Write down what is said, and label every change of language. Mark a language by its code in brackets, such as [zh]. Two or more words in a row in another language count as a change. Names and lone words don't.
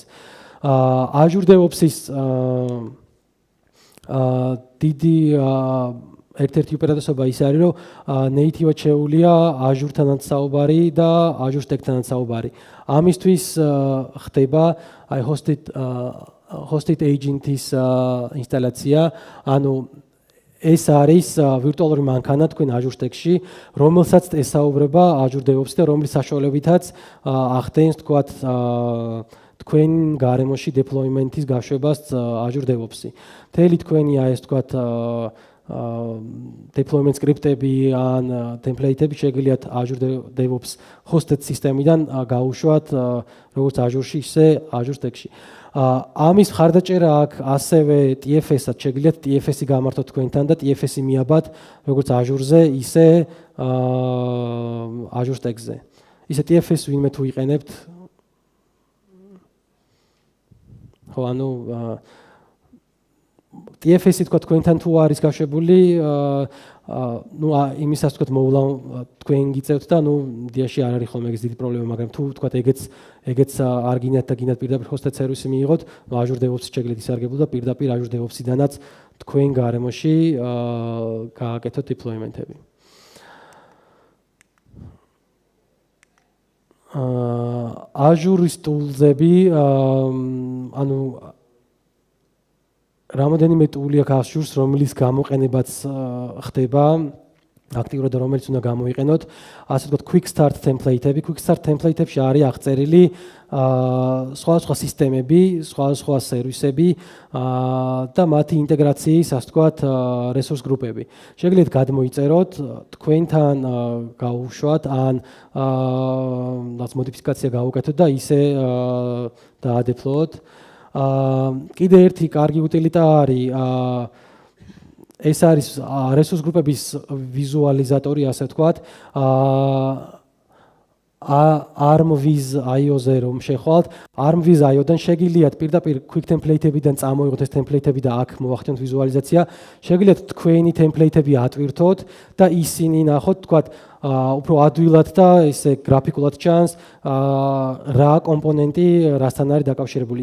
[ka] Azure DevOps-ის დიდი ერთ-ერთი უპირატესობა ის არის, რომ native-ად შეუულია Azure-თანაც საუბარი და Azure Stack-თანაც საუბარი. ამისთვის ხდება აი [en] hosted agent-ის [ka] ინსტალაცია, ანუ ეს არის ვირტუალური მანქანა თქვენ Azure Stack-ში, რომელსაც ესაუბრება Azure DevOps და რომლის საშუალებითაც ახდენს თქვათ თქვენ გარემოში deployment-ის გაშვებას Azure DevOps-ი. მთელი თქვენი ეს თქვათ [en] deployment script-ები [ka] ან template-ები შეგიძლიათ Azure DevOps hosted სისტემიდან გაუშვათ როგორც Azure-ში, ისე Azure Stack-ში. ამის მხარდაჭერა აქვს ასევე TFS-ად, შეგიძლიათ TFS-ი გამართოთ თქვენთან და TFS-ი მიაბათ როგორც Azure-ზე, ისე Azure Stack-ზე. ისე TFS-ი ვინმე თუ იყენებთ? ხო, ანუ TFS-ი თქვა თქვენთან თუ არის გაშვებული, ну იმისას თქვა მოვლა თქვენ გიწევთ და ну დიაში არ არის ხოლმე ეგეც დიდი პრობლემა, მაგრამ თუ თქვა ეგეც არ გინათ და გინათ პირდაპირ [en] hosted service-ი [ka] მიიღოთ, ну Azure DevOps-ი შეგიძლიათ ისარგებლოთ და პირდაპირ Azure DevOps-იდანაც თქვენ გარემოში გააკეთოთ deployment-ები. Azure-ის ტულზები, ანუ რამოდენიმე ტული აქვს Azure-ს, რომლის გამოყენებაც ხდება აქტიურად და რომელიც უნდა გამოიყენოთ. ასე ვთქვათ, [en] quick start template-ები. Quick start template-ებში [ka] არის აღწერილი სხვა სისტემები, სხვა სერვისები და მათი ინტეგრაციის, ასე ვთქვათ, [en] resource group-ები. [ka] შეგიძლიათ გადმოიწეროთ, თქვენთან გაუშვათ ან რაღაც მოდიფიკაცია გაუკეთოთ და ისე დაადეპლოოთ. კიდე ერთი კარგი უტილიტა არის ეს არის [en] resource group-ების [ka] ვიზუალიზატორი, ასე ვთქვათ. arm with io-ზე რომ შეხვალთ, arm with io-დან შეგიძლიათ პირდაპირ [en] quick template-ებიდან [ka] წამოიღოთ ეს template-ები და აქ მოახდინოთ ვიზუალიზაცია. შეგიძლიათ თქვენი template-ები ატვირთოთ და ისინი ნახოთ, ვთქვათ, უფრო ადვილად და ესე გრაფიკულად ჩანს რა კომპონენტი რასთან არის დაკავშირებული.